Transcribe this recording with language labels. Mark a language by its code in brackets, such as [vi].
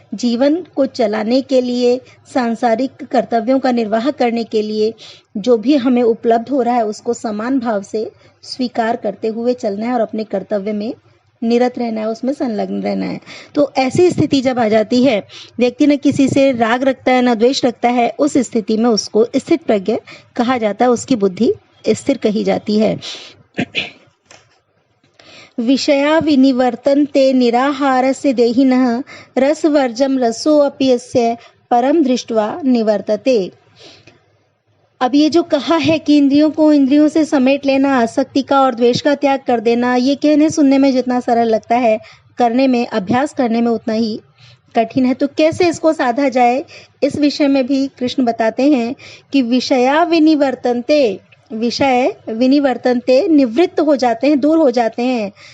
[hi] जीवन को चलाने के लिए, सांसारिक कर्तव्यों का निर्वाह करने के लिए जो भी हमें उपलब्ध हो रहा है उसको समान भाव से स्वीकार करते हुए चलना है और अपने कर्तव्य में निरत रहना है, उसमें संलग्न रहना है। तो ऐसी स्थिति जब आ जाती है, व्यक्ति न किसी से राग रखता है न द्वेष रखता है, उस स्थिति में उसको स्थित प्रज्ञ कहा जाता है, उसकी बुद्धि स्थिर कही जाती है। [sa] विषया विनिवर्तन्ते निराहारस्य देहिनः रसवर्जं रसोऽपि यस्य परम दृष्ट्वा निवर्तते। [hi] अब ये जो कहा है कि इंद्रियों को इंद्रियों से समेट लेना, आसक्ति का और द्वेष का त्याग कर देना, ये कहने सुनने में जितना सरल लगता है, करने में, अभ्यास करने में उतना ही कठिन है। तो कैसे इसको साधा जाए, इस विषय में भी कृष्ण बताते हैं कि विषया विनिवर्तन्ते, विषय विनिवर्तन्ते निवृत्त हो जाते हैं, दूर हो जाते हैं।